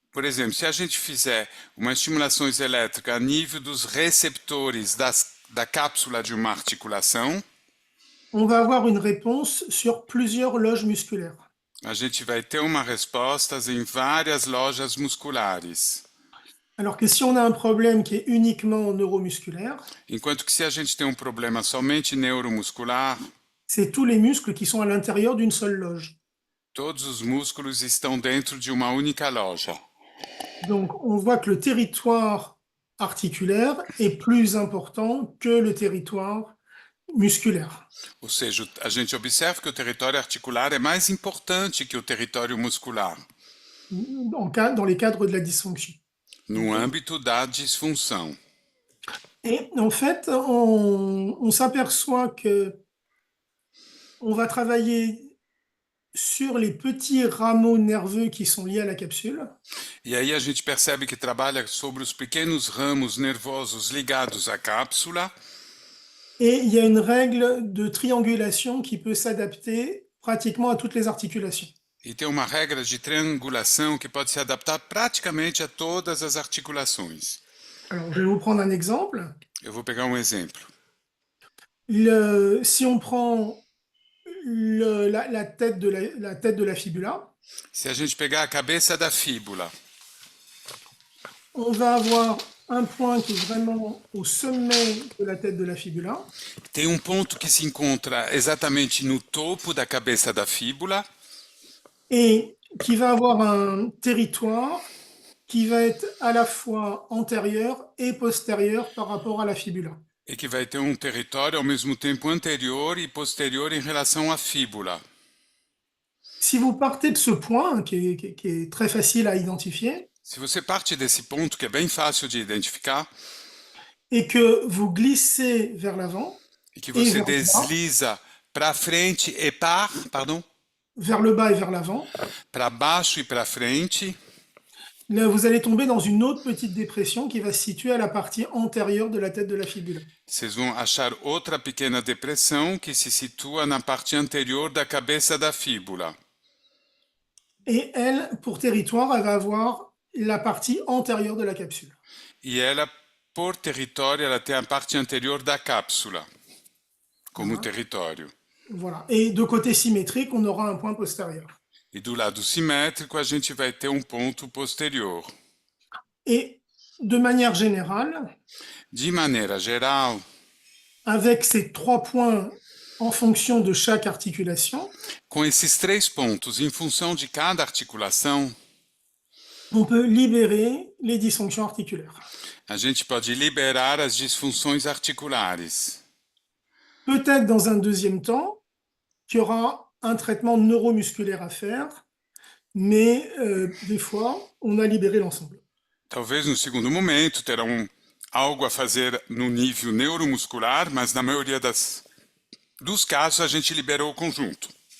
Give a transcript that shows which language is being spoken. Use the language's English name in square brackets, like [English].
[Portuguese] Por exemplo, se a gente fizer uma estimulação elétrica a nível dos receptores da cápsula de uma articulação, [French] on va avoir une réponse sur plusieurs loges musculaires. [Portuguese] a gente vai ter uma resposta em várias lojas musculares. [French] Alors que si on a un problème qui est uniquement neuromusculaire, [Portuguese] Enquanto que se a gente tem um problema somente neuromuscular, [French] c'est tous les muscles qui sont à l'intérieur d'une seule loge. [Portuguese] todos os músculos estão dentro de uma única loja. [French] Donc, on voit que le territoire articulaire est plus important que le territoire musculaire. [Portuguese] Ou seja, a gente observa que o território articular é mais importante que o território muscular, [French] Dans les cadres de la dysfonction. [Portuguese] no âmbito da disfunção. [French] Et en fait, on s'aperçoit que on va travailler sur les petits rameaux nerveux qui sont liés à la capsule. [Portuguese] E aí a gente percebe que trabalha sobre os pequenos ramos nervosos ligados à cápsula. [French] Et il y a une règle de triangulation qui peut s'adapter pratiquement à toutes les articulations. [Portuguese] E tem uma regra de triangulação que pode se adaptar praticamente a todas as articulações. [French] Alors, je vais vous prendre un exemple. [Portuguese] Eu vou pegar um exemplo. [French] Si on prend la tête de la fibula, [Portuguese] Se a gente pegar a cabeça da fíbula, [French] on va avoir un point qui est vraiment au sommet de la tête de la fibula, [Portuguese] tem um ponto que se encontra exatamente no topo da cabeça da fíbula [French] et qui va avoir un territoire qui va être à la fois antérieur et postérieur par rapport à la fibula. [Portuguese] e que vai ter um território ao mesmo tempo anterior e posterior em relação à fíbula. [French] Si vous partez de ce point, qui est très facile à identifier, [Portuguese] Se você parte desse ponto, que é bem fácil de identificar, [French] et que vous glissez vers l'avant, [Portuguese] e que você [French] vers le bas, [Portuguese] desliza para frente e [French] vers le bas et vers l'avant, [Portuguese] para baixo e para frente, [French] là, vous allez tomber dans une autre petite dépression qui va se situer à la partie antérieure de la tête de la fibula. [Portuguese] vocês vão achar outra pequena depressão que se situa na parte anterior da cabeça da fíbula. [French] Et elle, pour territoire, elle va avoir la partie antérieure de la capsule. [Portuguese] E ela, por território, ela tem a parte anterior da cápsula, como território. [French] Voilà. Et de côté symétrique, on aura un point postérieur. [Portuguese] E do lado simétrico, a gente vai ter um ponto posterior. [French] Et de manière générale, [Portuguese] De maneira geral, [French] avec ces 3 points en fonction de chaque articulation, [Portuguese] com esses 3 pontos em função de cada articulação, [French] on peut libérer les dysfonctions articulaires. [Portuguese] a gente pode liberar as disfunções articulares. [French] Peut-être dans un deuxième temps, qu'il y aura un traitement neuromusculaire à faire, mais des fois, on a libéré l'ensemble. [Portuguese] Talvez no segundo momento terão algo a fazer no nível neuromuscular, mas na maioria dos casos a gente liberou o conjunto.